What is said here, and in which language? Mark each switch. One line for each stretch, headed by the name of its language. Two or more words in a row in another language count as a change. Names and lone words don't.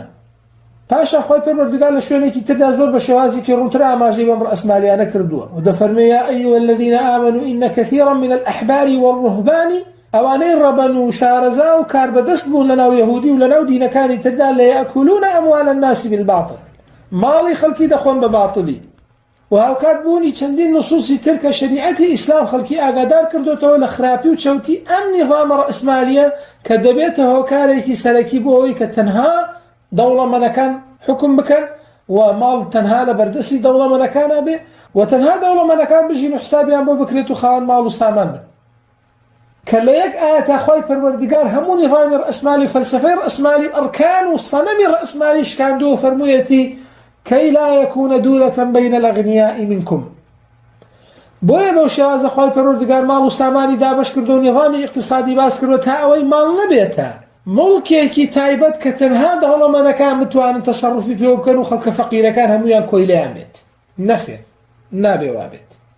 Central Kurdish: پاشا خواهی پروردگار لشوێنێکی تردا زۆر بە شێوازێکی ڕوونترە ئاماژەی بەم ڕەسمالیانە کردووە و دەفەرمێ
Arabic: یا ئەیها الذين آمنوا إن كثيرا من الأحبار والرهبان
Central Kurdish: ئەوانەی ڕەبەن و شارەزا و کار بەدەست بوون لەناو یەهودی و لەناو دینەکانی تردا
Arabic: لەیەأکولون أموال الناس بالباطل
Central Kurdish: ماڵی خەڵکی دەخۆن بە باطلی و هاوکات بوونی چەندین نصوصی تر کە شەریعەتی ئیسلام خەڵکی ئاگادار کردوتەوە لە خراپی و چەوتی ئەم نیظامە ڕەسمالیە کە دەبێتە هۆکارێکی سەرەکی بۆ ئەوەی کە تەنها دەوڵەمەندەکان حکم بکەن و ماڵ تەنها لە بەردەستی دەوڵەمەندەکانە بێ و تەنها دەوڵەمەندەکان بژین و حسابیان بۆ بکرێت و خاوەن ماڵ و سامان بن کە لە یەک ئاەتە خۆی پەروەردگار هەموو نیظامی ڕەسمالی و فەلسەفەی ڕەسمالی ئەرکان و سەنەمی ڕەسمالی شکاندووە و فەرموویەتی
Arabic: كي لا يكون دولة بين الأغنياء منكم
Central Kurdish: بۆیە بەو شێوازە خۆی پەروەردگار ماڵ و سامانی دابەش کردو و نیظامی اقتصادی باس کردو تا ئەوەی ماڵ نەبێتە مڵکێکی تایبەت کە تەنها دەوڵەمەندەکان بتوانن تەسەڕوفی پێ بکەن و خەڵکە فەقیرەکان هەموویان کۆی لێیان بێت نەخێر نابێ وابێت